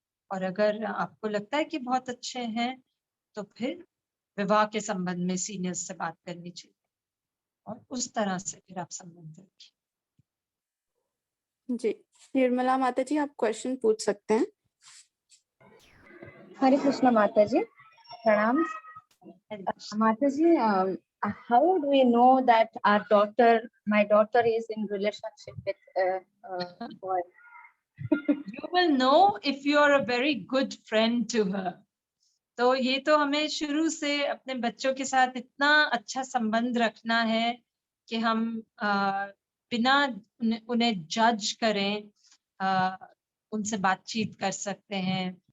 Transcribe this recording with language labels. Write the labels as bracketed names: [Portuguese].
[Hindi] और अगर आपको लगता है कि बहुत अच्छे हैं तो फिर विवाह के संबंध में सीनियर्स से बात करनी चाहिए और उस तरह से फिर आप संबंध रखिए। जी, निर्मला माता जी आप क्वेश्चन पूछ सकते हैं। हरे कृष्ण माता जी, प्रणाम। [English] माता ji, how do we know that my daughter is in relationship with a boy? You will know if you are a very good friend to her. [Hindi] तो ये तो हमें शुरू से अपने बच्चों के साथ इतना अच्छा संबंध रखना है कि हम बिना उन्हें जज करें उनसे बातचीत कर सकते हैं।